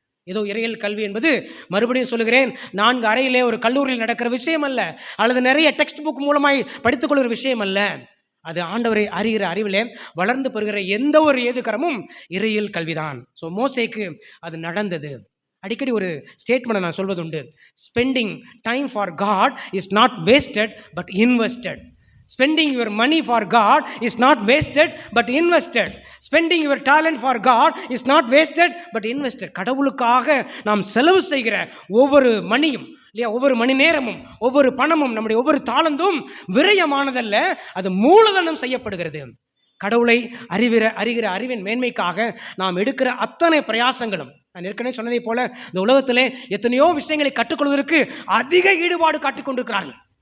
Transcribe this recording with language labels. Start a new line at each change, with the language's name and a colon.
Tamil: ஏதோ இறையியல் கல்வி என்பது, மறுபடியும் சொல்லுகிறேன், 4 அறையிலே ஒரு கல்லூரியில் நடக்கிற விஷயம் அல்ல, அல்லது நிறைய டெக்ஸ்ட் புக் மூலமாய் படித்துக்கொள்கிற விஷயம் அல்ல. அது ஆண்டவரை அறிகிற அறிவிலே வளர்ந்து பெறுகிற எந்த ஒரு ஏதுகரமும் இறையியல் கல்விதான். ஸோ மோசேக்கு அது நடந்தது. அடிக்கடி ஒரு ஸ்டேட்மெண்ட்டை நான் சொல்வது உண்டு.
English: Spending time for God is not wasted but invested. Spending your money for God is not wasted but invested. Spending your talent for God is not wasted but invested.
Tamil: கடவுளுக்காக நாம் செலவு செய்கிற ஒவ்வொரு மணியும், இல்லையா, ஒவ்வொரு மணி நேரமும், ஒவ்வொரு பணமும், நம்முடைய ஒவ்வொரு தாளந்தும் விரயமானதல்ல, அது மூலதனம் செய்யப்படுகிறது. கடவுளை அறிகிற அறிவின் மேன்மைக்காக நாம் எடுக்கிற அத்தனை பிரயாசங்களும், நான் ஏற்கனவே சொன்னதை போல இந்த உலகத்திலே எத்தனையோ விஷயங்களை கற்றுக்கொள்வதற்கு அதிக ஈடுபாடு காட்டிக்கொண்டிருக்கிறார்கள்.